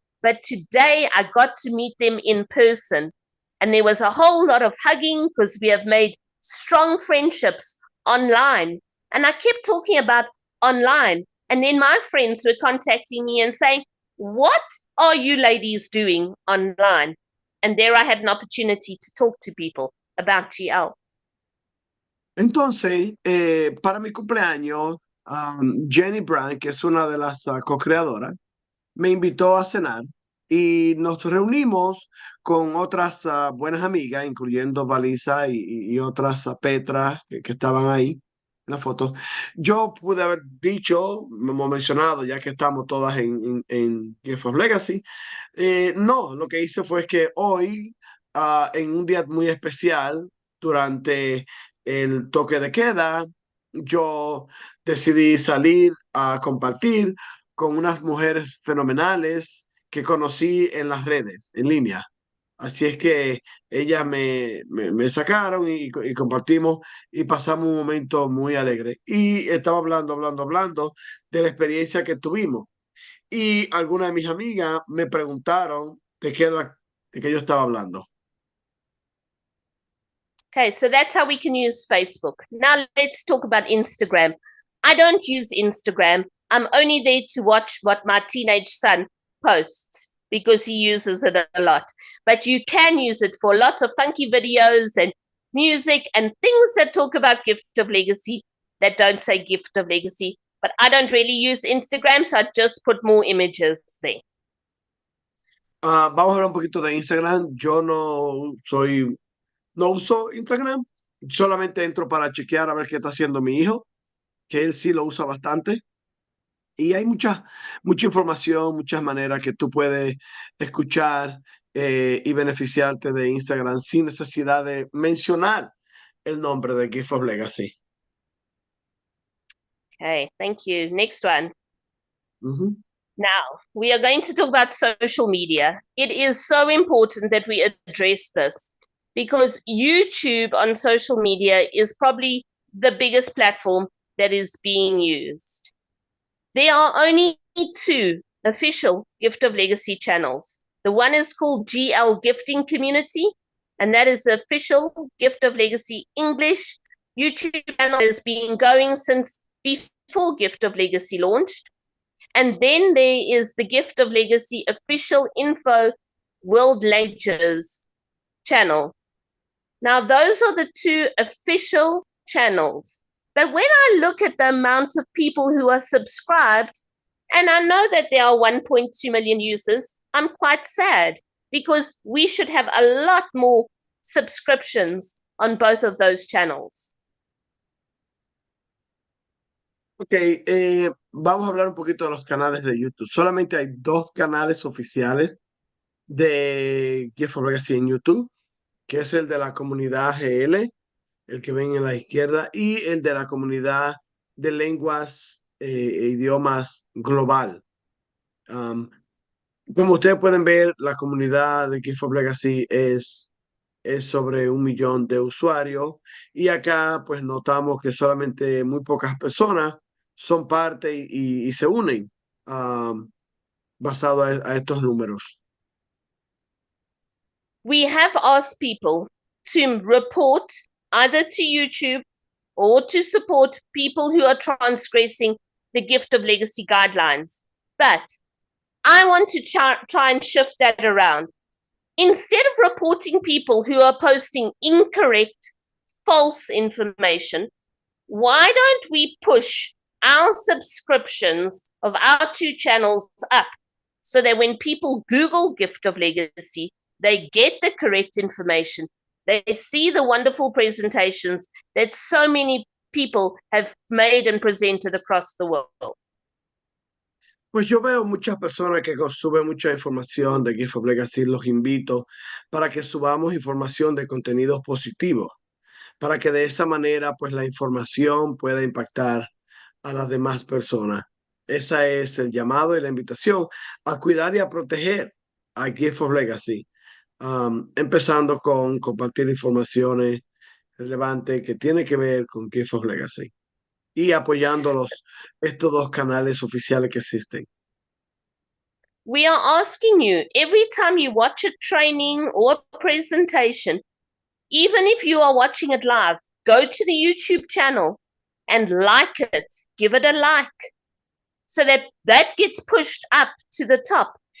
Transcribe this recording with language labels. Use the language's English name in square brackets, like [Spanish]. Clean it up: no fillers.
[English] But today I got to meet them in person. And there was a whole lot of hugging because we have made strong friendships online. And I kept talking about online. And then my friends were contacting me and saying, what are you ladies doing online? And there I had an opportunity to talk to people about GL. [Spanish] Entonces, para mi cumpleaños, Jenny Brand, que es una de las co-creadoras, me invitó a cenar y nos reunimos con otras buenas amigas, incluyendo Valisa y otras Petra que estaban ahí en la foto. Yo pude haber dicho, hemos mencionado, ya que estamos todas en Gift of Legacy. No, lo que hice fue que hoy, en un día muy especial, durante el toque de queda, yo decidí salir a compartir con unas mujeres fenomenales que conocí en las redes, en línea. Así es que ellas me sacaron y compartimos y pasamos un momento muy alegre. Y estaba hablando de la experiencia que tuvimos. Y algunas de mis amigas me preguntaron de qué yo estaba hablando. [English] Okay, so that's how we can use Facebook. Now let's talk about Instagram. I don't use Instagram. I'm only there to watch what my teenage son posts because he uses it a lot. But you can use it for lots of funky videos and music and things that talk about gift of legacy that don't say gift of legacy. But I don't really use Instagram, so I just put more images there. [Spanish] Vamos a hablar un poquito de Instagram. Yo no uso Instagram, solamente entro para chequear a ver qué está haciendo mi hijo, que él sí lo usa bastante. Y hay mucha información, muchas maneras que tú puedes escuchar y beneficiarte de Instagram sin necesidad de mencionar el nombre de Gift of Legacy. [English] Okay, thank you. Next one. Ujú. Now, we are going to talk about social media. It is so important that we address this because YouTube on social media is probably the biggest platform that is being used. There are only 2 official Gift of Legacy channels. The one is called GL Gifting Community, and that is the official Gift of Legacy English YouTube channel that has been going since before Gift of Legacy launched. And then there is the Gift of Legacy official info world languages channel. Now, those are the 2 official channels. But when I look at the amount of people who are subscribed, and I know that there are 1.2 million users, I'm quite sad because we should have a lot more subscriptions on both of those channels. [Spanish] Ok, vamos a hablar un poquito de los canales de YouTube. Solamente hay 2 canales oficiales de Gift of Legacy en YouTube, que es el de la comunidad GL, el que ven en la izquierda, y el de la comunidad de lenguas e idiomas global. Como ustedes pueden ver, la comunidad de Gift of Legacy es sobre 1 millón de usuarios, y acá pues notamos que solamente muy pocas personas son parte y se unen basado a estos números. [English] We have asked people to report either to YouTube or to support people who are transgressing the Gift of Legacy guidelines. But I want to try and shift that around. Instead of reporting people who are posting incorrect, false information, why don't we push our subscriptions of our 2 channels up so that when people Google Gift of Legacy, they get the correct information. They see the wonderful presentations that so many people have made and presented across the world. [Spanish] Pues yo veo muchas personas que suben mucha información de Gift of Legacy. Los invito para que subamos información de contenidos positivos, para que de esa manera pues la información pueda impactar a las demás personas. Ese es el llamado y la invitación a cuidar y a proteger a Gift of Legacy, empezando con compartir informaciones relevantes que tienen que ver con Gift of Legacy y apoyando estos 2 canales oficiales que existen. [English] We are asking you, every time you watch a training or a presentation, even if you are watching it live, go to the YouTube channel and like it, give it a like, so that that gets pushed up to the top.